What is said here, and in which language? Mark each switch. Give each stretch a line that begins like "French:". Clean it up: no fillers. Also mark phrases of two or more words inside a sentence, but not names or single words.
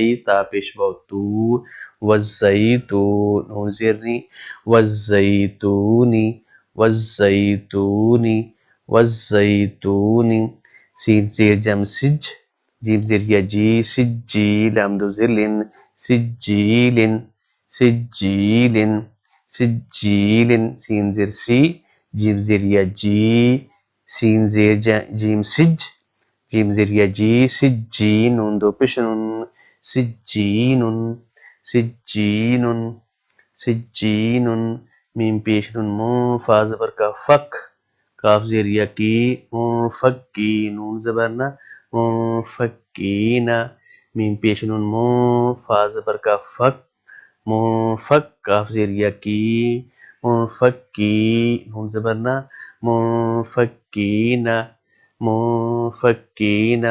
Urdu: تا پیش واو تو، والزیتو، نون زیر نی،
Arabic: والزیتونی والزیتونی والزیتونی.
Urdu: سین زیر جم سج، جیم زیر یا جی، سجی، لام دو زلن،
Arabic: سجیلن سجیلن سجیلن.
Urdu: سین زیر سی، جیم زیر یا جی، سین زیر جیم سج، جیم زیر یا جی، سجین. نون دو پیش نون،
Arabic: سجینن سجینن سجینن.
Urdu: میم پیش نون مو، فا زبر کا فک، کاف زیر یا کی، منفکی، نون زبر نا، منفکینا. میم پیش نون مو، فا زبر کا فک، منفک، کاف زیر یا کی، منفکی، نون زبر نا،
Arabic: منفکینا منفکینا.